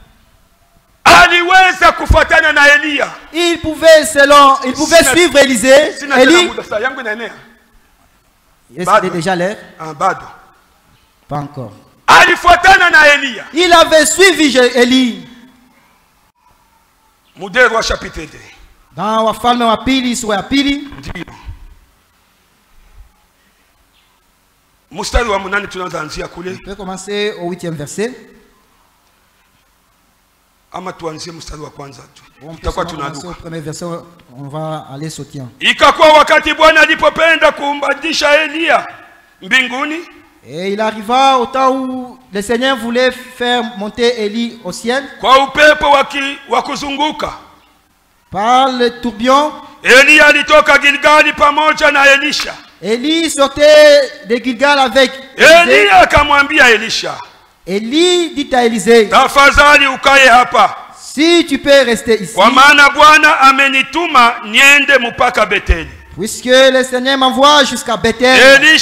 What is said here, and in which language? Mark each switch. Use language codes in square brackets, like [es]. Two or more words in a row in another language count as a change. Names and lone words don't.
[fr] Il pouvait suivre Élisée. C'était déjà l'air. Pas encore. Il avait suivi Élie. [sw] Dans Wafalme wa pili sura ya pili. [fr] On peut commencer au 8e verset. On peut commencer au premier verset, on va aller sauter. [sw] Ikakuwa wakati Bwana alipopenda kumbadilisha Elia mbinguni. [fr] Et il arriva au temps où le Seigneur voulait faire monter Élie au ciel. Par le tourbillon. Élie sortait de Gilgal avec Élie dit à Élisée, si tu peux rester ici, puisque le Seigneur m'envoie jusqu'à Bethel.